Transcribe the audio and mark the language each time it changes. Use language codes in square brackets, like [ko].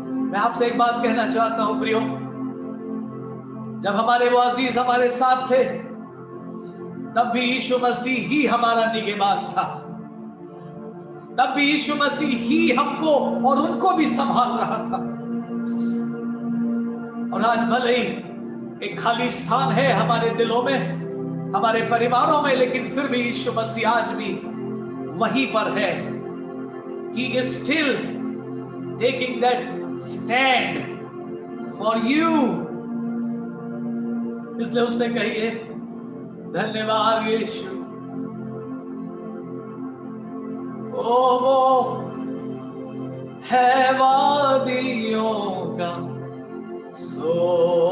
[hi] मैं आपसे एक बात कहना चाहता हूं प्रियो, जब हमारे वो अजीज हमारे साथ थे तब भी यीशु मसीह ही हमारा निगहबान था, तब भी यीशु मसीह ही हमको और उनको भी संभाल रहा था। और आज भले ही एक खाली स्थान है हमारे दिलों में, हमारे परिवारों में, लेकिन फिर भी यीशु मसीह आज भी वहीं पर है. [en] He is still taking that stand for you. [hi] इसलिए उससे कहिए धन्यवाद यीशु. ओ वो है वादियों का सोसन,